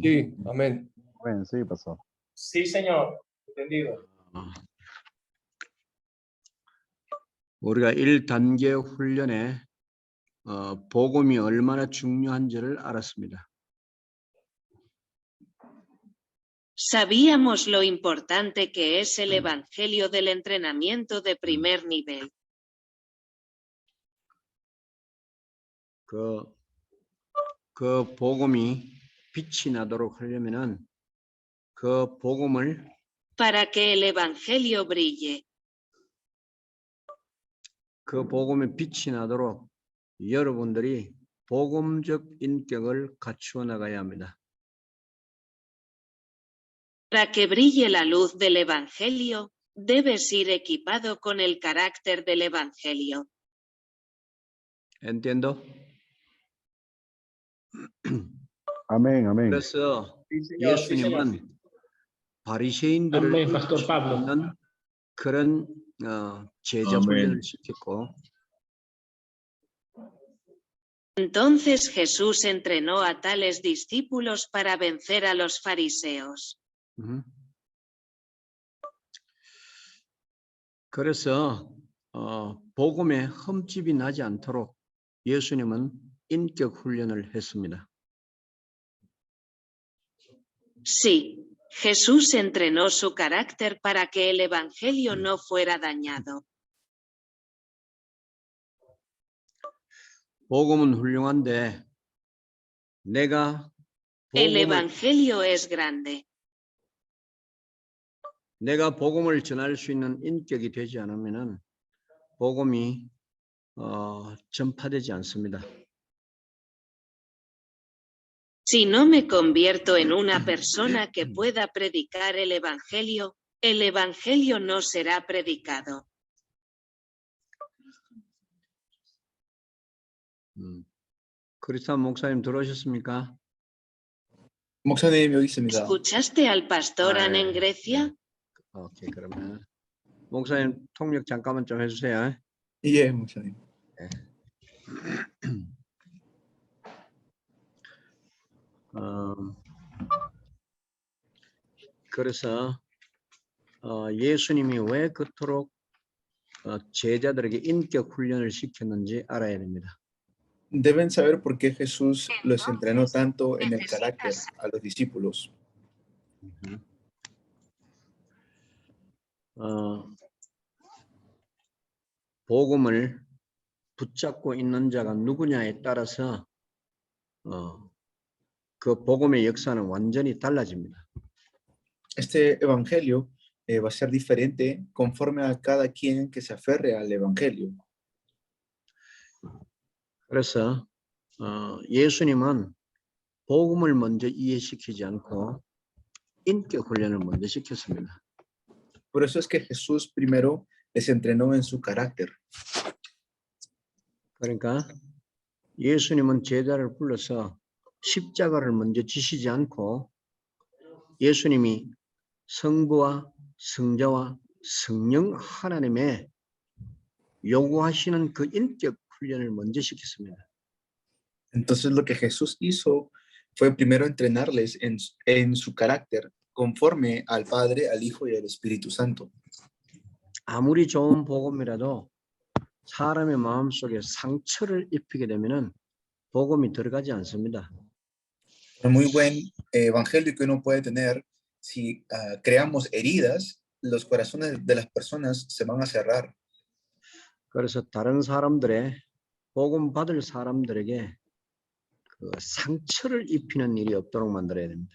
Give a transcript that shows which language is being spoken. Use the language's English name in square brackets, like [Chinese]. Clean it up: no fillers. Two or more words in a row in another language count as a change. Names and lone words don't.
[Spanish] Sí, amén. Amén, sí, pastor. Sí, señor. Entendido. [Korean] 우리가 1단계 훈련에 복음이 얼마나 중요한지를 알았습니다. [Spanish] Sabíamos lo importante que es el Evangelio del entrenamiento de primer nivel. [Korean] 그 복음이 빛이 나도록 하려면은 그 복음을 [Spanish] Para que el Evangelio brille, [Korean] 그 복음의 빛이 나도록 여러분들이 복음적 인격을 갖추어 나가야 합니다. [Spanish] para que brille la luz del Evangelio, debes ir equipado con el carácter del Evangelio. Entiendo? Amén, amén. [Korean] 그래서 [Spanish] Sí, señor. Sí, señor. [Korean] 예수님은 바리새인들을 [Spanish] Amén, Pastor Pablo. [Korean] 있는 그런 제자 아멘. 훈련을 시켰고 [Spanish] Entonces Jesús entrenó a tales discípulos para vencer a los fariseos. [Korean] 그래서 복음에 흠집이 나지 않도록 예수님은 인격 훈련을 했습니다. [Spanish] Sí, Jesús entrenó su carácter para que el Evangelio no fuera dañado. [Korean] 복음은 훌륭한데 내가 [Spanish] El Evangelio es grande. [Korean] 내가 복음을 전할 수 있는 인격이 되지 않으면은 복음이 전파되지 않습니다. [Spanish] Si no me convierto en una persona que pueda predicar el Evangelio no será predicado. [Korean] 크리스찬 목사님 들어오셨습니까? 목사님 여기 있습니다. [Spanish] ¿Escuchaste al pastor Ah, en Grecia? [Korean] 오케이, 그러면 목사님 통역 잠깐만 좀 해주세요. 예, 목사님. 그래서 예수님이 왜 그토록 제자들에게 인격 훈련을 시켰는지 알아야 됩니다. [Spanish] Deben saber por qué Jesús los entrenó tanto en el carácter a los discípulos. [Korean] 복음을 붙잡고 있는 자가 누구냐에 따라서 그 복음의 역사는 완전히 달라집니다. [Spanish] Este evangelio va a ser diferente conforme a cada quien que se aferre al evangelio. [Korean] 그래서 예수님은 복음을 먼저 이해시키지 않고 인격 훈련을 먼저 시켰습니다. [Spanish] Por eso es que Jesús primero les entrenó en su carácter. [Korean] 그러니까 예수님은 제자를 불러서 십자가를 먼저 지시지 않고 예수님이 성부와 성자와 성령 하나님의 요구하시는 그 인격 훈련을 먼저 시켰습니다. [Spanish] Entonces lo que Jesús hizo fue primero entrenarles en su carácter conforme al Padre, al Hijo y al Espíritu Santo. [Korean] 아무리 좋은 복음이라도 사람의 마음속에 상처를 입히게 되면은 복음이 들어가지 않습니다. [Spanish] Por muy buen evangelio que uno puede tener, si creamos heridas, los corazones de las personas se van a cerrar. [Korean] 그래서 다른 사람들의 복음 받을 사람들에게 그 상처를 입히는 일이 없도록 만들어야 됩니다.